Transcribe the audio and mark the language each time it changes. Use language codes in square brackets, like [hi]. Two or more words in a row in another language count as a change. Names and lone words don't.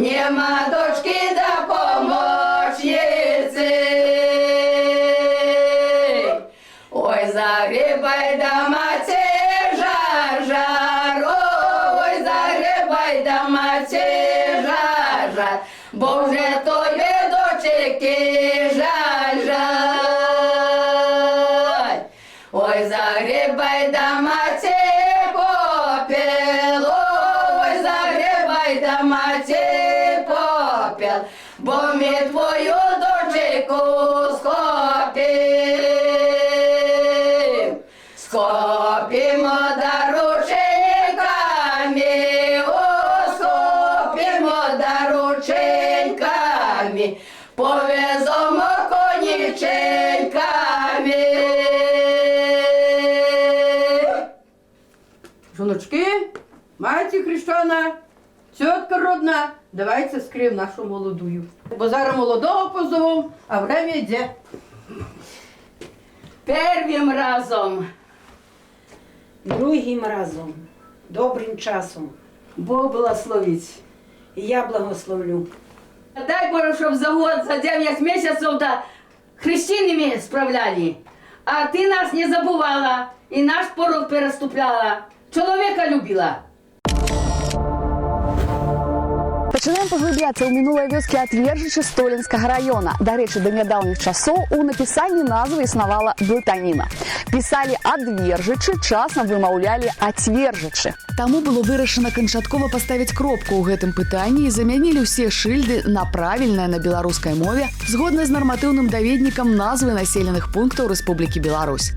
[uk] маточки да помощниці. Ой, загребай да маці жар, жар, ой, загребай да маці жар, жар, бо вже тобі дочки жаль, жаль. Ой, загребай да маці попіл, ой, загребай да маці попіл, бо ми твою дочку скопім. Скопімо да рученьками, о, скопімо да рученьками, повеземо коніченьками. Жоночки, маті хрещена, тітка родна, давайте скриємо нашу молодую. Бо зараз молодого позовемо, а время йде. Первим разом. Другим разом, добрим часом. Бог благословить. І я благословлю. Дай Боже, щоб за год, за 9 місяців да хрещеними справляли. А ти нас не забувала і наш порог переступляла. Чоловіка любила. [be] Пачынаем паглыбляцца ў мінулыя вёскі Атвержыча Столінскага раёна. Дарэчы, да нядаўніх часоў у напісанні назвы існавала блытаніна. Пісалі Адвержычы, часам вымаўлялі Ацвержычы. Таму было вырашана канчаткова паставіць кропку ў гэтым пытанні і замянілі ўсе шыльды на правільнае на беларускай мове згодна з нарматыўным даведнікам назвы населеных пунктаў Рэспублікі Беларусь.